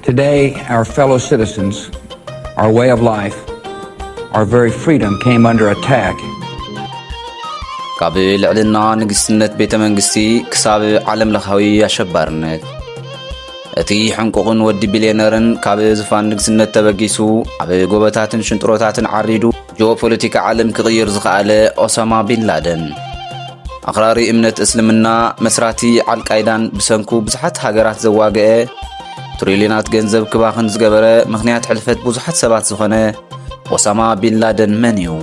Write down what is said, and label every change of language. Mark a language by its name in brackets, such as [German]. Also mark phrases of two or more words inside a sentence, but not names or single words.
[English] Today, our fellow citizens, our way of life, our very freedom came under attack. [Tigrinya] ካብ ልዕልና ንግስነት ቤተ መንግስቲ ክሳብ ዓለም ለኻዊ ኣሸባርነት እቲ ሕንቁቕን ወዲ ቢልዮነርን ካብ ዝፋን ንግስነት ተበጊሱ ኣብ ጎበታትን ሽንጥሮታትን ዓሪዱ ጂኦፖለቲካ ዓለም ክቕይር ዝኽኣለ ኦሳማ ቢን ላደን ኣኽራሪ እምነት እስልምና መስራቲ አልቃይዳን ብሰንኩ ብዙሓት ሃገራት ዘዋግአ ትሪልዮናት ገንዘብ ክባኽን ዝገበረ ምኽንያት ሕልፈት ብዙሓት ሰባት ዝኾነ ኦሳማ ቢን ላደን መን እዩ?